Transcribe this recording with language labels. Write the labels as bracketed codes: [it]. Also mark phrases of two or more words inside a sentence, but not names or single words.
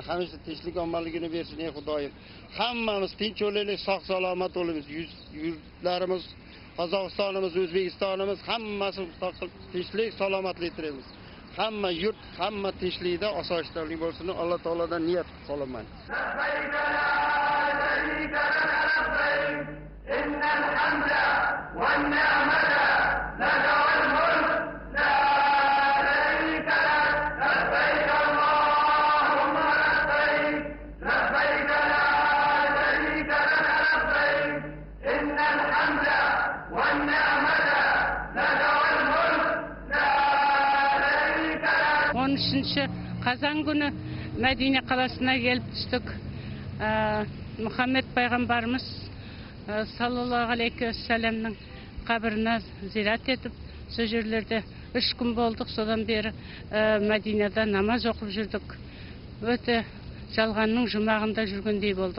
[uz] Hamisha tinchlik omonligini bersin ey Xudoyim. Hammamiz tinch o'laylik, sog' salomat bo'lamiz. Yurtlarimiz, Qozog'istonimiz, O'zbekistonimiz hammasi tinchlik, salomatlik tilaymiz. Hamma yurt, hamma tinchlikda, osoyishtalik bo'lsin. Alloh taolodan niyat qilaman. [ar] إن الحمد والنعمة لك والملك لا شريك لك لبيك اللهم لبيك لبيك لا شريك لك لبيك إن الحمد والنعمة لك والملك لا شريك لك [kk] 13 қазан күні Мәдине қаласына келіп түстік. Мұхаммед пайғамбарымыз [ar] صلى الله عليه وسلم [kk] қабіріне зиярат етіп, сол жерлерде 3 күн болдық. Содан бері Мәдинада намаз оқып жүрдік. Өте жалғанның жұмағында жүргендей болдық.